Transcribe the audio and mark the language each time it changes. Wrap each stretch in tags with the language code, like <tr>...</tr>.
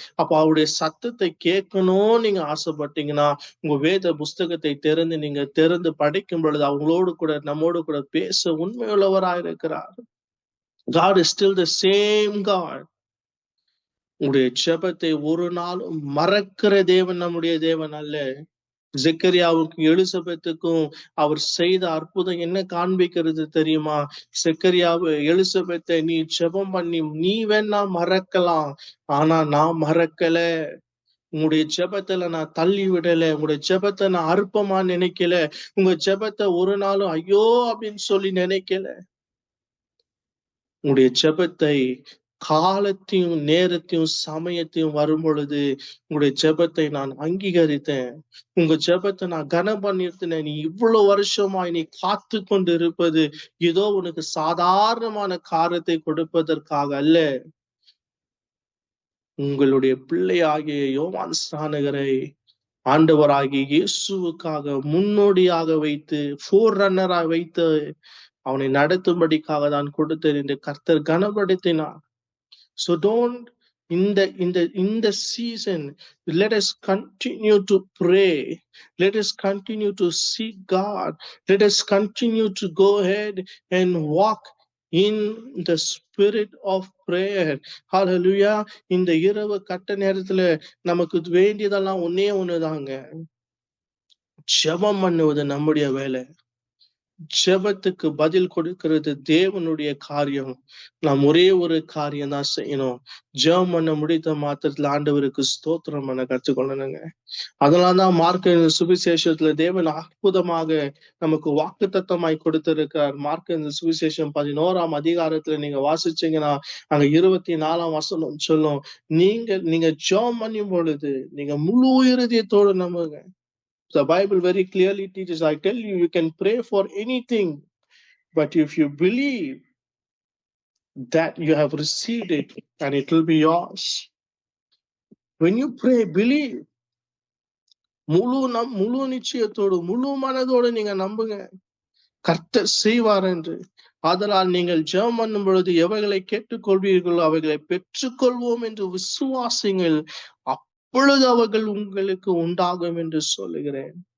<ta>அப்ப அவருடைய சத்தத்தை கேட்கணும் நீங்க ஆசைப்பட்டீங்கன்னா, உங்க வேத புஸ்தகத்தை திறந்து படிக்கும் பொழுது அவங்களோடு கூட நம்மோடு கூட பேச உண்மையுள்ளவராய் இருக்கிறார்.</ta> <en>God is still the same God.</en> <ta>உங்களுடைய ஜெபத்தை ஒரு நாளும் மறக்கிற தேவன் நம்முடைய தேவன் அல்ல. செக்கரியாவுக்கும் எலிசபெத்துக்கும் அவர் செய்த அற்புதம் என்ன காண்பிக்கிறது தெரியுமா? செக்கரியாவு, எலிசபெத்தை நீ ஜெபம் பண்ணி நீ வேணா மறக்கலாம், ஆனா நான் மறக்கல. உங்களுடைய ஜெபத்துல நான் தள்ளி விடல. உங்களுடைய ஜெபத்தை நான் அற்பமா நினைக்கல. உங்க ஜெபத்தை ஒரு நாளும் ஐயோ அப்படின்னு சொல்லி நினைக்கல. உங்களுடைய ஜெபத்தை காலத்தையும் நேரத்தையும் சமயத்தையும் வரும் பொழுது உங்களுடைய ஜெபத்தை நான் அங்கீகரித்தேன். உங்க ஜெபத்தை நான் கனம் பண்ணிருந்தேன். நீ இவ்வளவு வருஷமாய் நீ காத்து கொண்டு இருப்பது ஏதோ உனக்கு சாதாரணமான காரியத்தை கொடுப்பதற்காக அல்ல. உங்களுடைய பிள்ளையாகிய யோவான் ஸ்நானகரை ஆண்டவராகிய இயேசுவுக்காக முன்னோடியாக வைத்து ஃபோர் ரன்னராக வைத்து அவனை நடத்தும்படிக்காக தான் கொடுத்தேன் என்று கர்த்தர் கனப்படுத்தினார்.</ta> <en>So don't in the season, let us continue to pray. Let us continue to seek God. Let us continue to go ahead and walk in the spirit of prayer. Hallelujah.</en> <ta>இந்த இரவு கட்ட நேரத்துல நமக்கு வேண்டியதெல்லாம் ஒன்னே ஒண்ணுதாங்க. ஜெபம் பண்ணுவது நம்முடைய வேலை. ஜெபத்துக்கு பதில் கொடுக்கிறது தேவனுடைய காரியம். நாம் ஒரே ஒரு காரியம் தான் செய்யணும். ஜெபம் பண்ண முடித்த மாத்திரத்துல ஆண்டவருக்கு ஸ்தோத்திரம் பண்ண கற்றுக்கொள்ளணுங்க. அதனாலதான் மார்க்கு சுவிசேஷத்துல தேவன் அற்புதமாக நமக்கு வாக்குத்தத்தமாய் கொடுத்திருக்கார். மார்க்கு சுவிசேஷம் 11ஆம் அதிகாரத்துல நீங்க வாசிச்சீங்கன்னா அங்க 24ஆம் வசனம் சொல்லும், நீங்க ஜெபம் பண்ணும் பொழுது நீங்க முழு இருதயத்தோடு நம்புங்க.</ta> <en>The Bible very clearly teaches, I tell you, you can pray for anything, but if you believe that you have received it and it will be yours. When you pray, believe.</en> <ta>முழு நிச்சயத்தோடு முழு மனதோடு நீங்க நம்புங்க, கர்த்தர் செய்வார் என்று. ஆதலால் நீங்கள் ஜெபம் பண்ணும் பொழுது எவைகளை கேட்டுக்கொள்வீர்களோ அவைகளை பெற்றுக்கொள்வோம் என்று விசுவாசிங்கள், அப்பொழுது அவர்கள் உங்களுக்கு உண்டாகும் என்று சொல்லுகிறேன்.</ta>